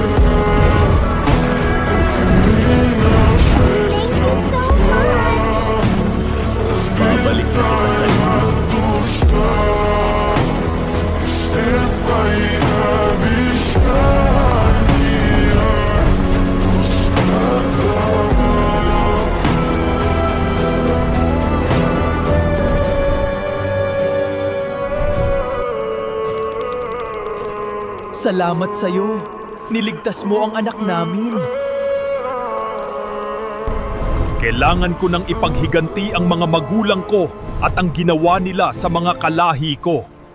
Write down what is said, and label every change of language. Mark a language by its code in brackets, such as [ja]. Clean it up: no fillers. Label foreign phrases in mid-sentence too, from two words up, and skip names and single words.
[ru] Камина в 6 утра, разбитая душа, все твои обещания пустота. [tl] Salamat sa'yo. Niligtas mo ang anak namin. Kailangan ko nang ipaghiganti ang mga magulang ko at ang ginawa nila sa mga kalahi ko.